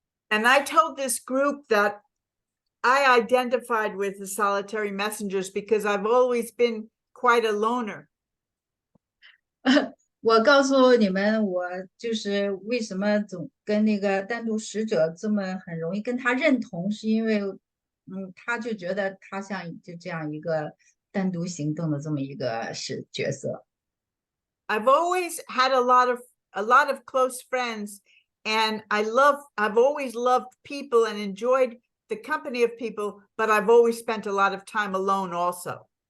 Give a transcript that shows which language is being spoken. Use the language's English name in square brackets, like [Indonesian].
[English] And I told this group that I identified with the solitary messengers because I've always been quite a loner. [Chinese] 我告诉你们，我就是为什么总跟那个单独使者这么很容易跟他认同，是因为，他就觉得他像就这样一个单独行动的这么一个角色。 [English] I've always had a lot of close friends, and I've always loved people and enjoyed the company of people, but I've always spent a lot of time alone also.